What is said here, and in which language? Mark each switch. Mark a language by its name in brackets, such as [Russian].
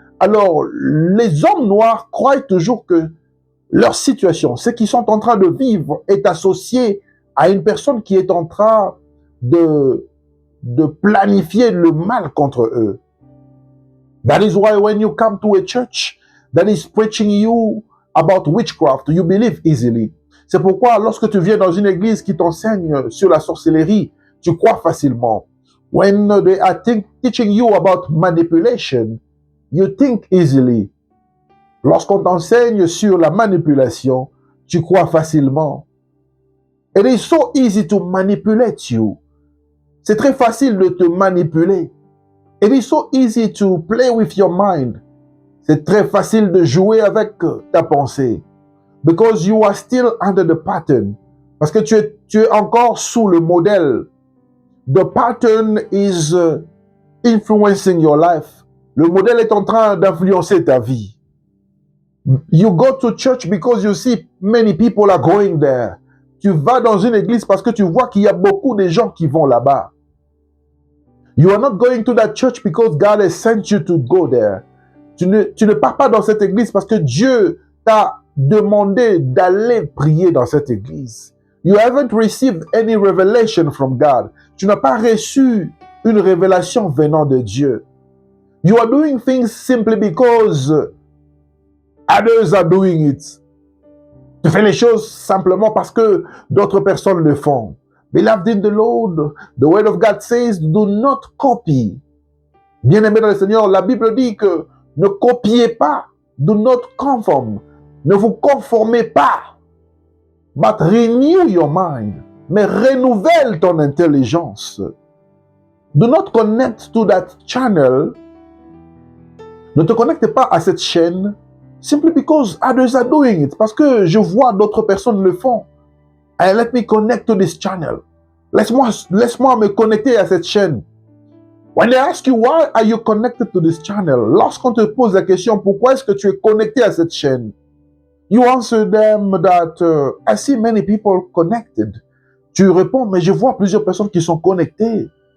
[French] Alors, les hommes noirs croient toujours que leur situation, ce qu'ils sont en train de vivre, est associé à une personne qui est en train de planifier le mal contre eux. [English] That is why when you come to a church that is preaching you about witchcraft, you believe easily. [French] C'est pourquoi lorsque tu viens dans une église qui t'enseigne sur la sorcellerie, tu crois facilement. [English] When they are teaching you about manipulation, you think easily. [French] Lorsqu'on t'enseigne sur la manipulation, tu crois facilement. [English] It is so easy to manipulate you. [French] C'est très facile de te manipuler. [English] It is so easy to play with your mind. [French] C'est très facile de jouer avec ta pensée. [English] Because you are still under the pattern. [French] Parce que tu es encore sous le modèle. [English] The pattern is influencing your life. [French] Le modèle est en train d'influencer ta vie. [English] You go to church because you see many people are going there. [French] Tu vas dans une église parce que tu vois qu'il y a beaucoup de gens qui vont là-bas. [English] You are not going to that church because God has sent you to go there. [French] Tu ne pars pas dans cette église parce que Dieu t'a demandé d'aller prier dans cette église. [English] You haven't received any revelation from God. [French] Tu n'as pas reçu une révélation venant de Dieu. [English] You are doing things simply because others are doing it. [French] Tu fais les choses simplement parce que d'autres personnes le font. [English] Beloved in the Lord, the word of God says, do not copy. [French] Bien-aimé dans le Seigneur, la Bible dit que ne copiez pas. [English] Do not conform. [French] Ne vous conformez pas. [English] But renew your mind. [French] Mais renouvelle ton intelligence. [English] Do not connect to that channel. [French] Ne te connecte pas à cette chaîne [English] simply because others are doing it. [French] Parce que je vois d'autres personnes le font. [English] And let me connect to this channel. [French] Laisse-moi me connecter à cette chaîne. [English] When they ask you why are you connected to this channel, [French] lorsqu'on te pose la question pourquoi est-ce que tu es connecté à cette chaîne, [English] you answer them that I see many people connected. [French] Tu réponds mais je vois plusieurs personnes qui sont connectées.